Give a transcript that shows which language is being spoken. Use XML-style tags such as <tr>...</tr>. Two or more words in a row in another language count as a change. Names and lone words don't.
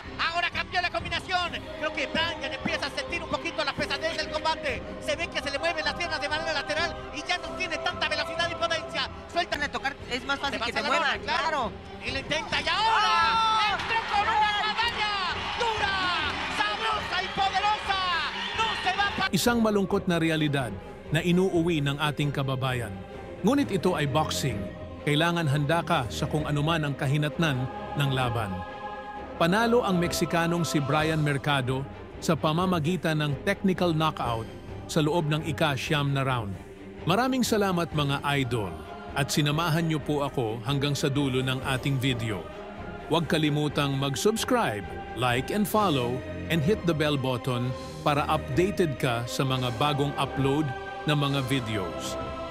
<es>Ahora cambió la combinación. Creo que Brian empieza a sentir un poquito la pesadez del combate. Se ve que se le mueven las piernas de manera lateral y ya no tiene tanta velocidad y potencia. Sueltan a tocar, es más fácil que te la muevan, lona, claro. Y lo intenta y ahora entró con una guadaña dura, sabrosa y poderosa. No se va a...</es> <tl>Isang malungkot na realidad na inuuwi ng ating kababayan. Ngunit ito ay boxing. Kailangan handa ka sa kung anuman ang kahinatnan ng laban. Panalo ang Meksikanong si Brian Mercado sa pamamagitan ng technical knockout sa loob ng ika-9 na round. Maraming salamat mga idol at sinamahan niyo po ako hanggang sa dulo ng ating video. Huwag kalimutang mag-subscribe,</tl> <en>like and follow, and hit the bell button</en> <tl>para updated ka sa mga bagong upload ng mga videos.</tl>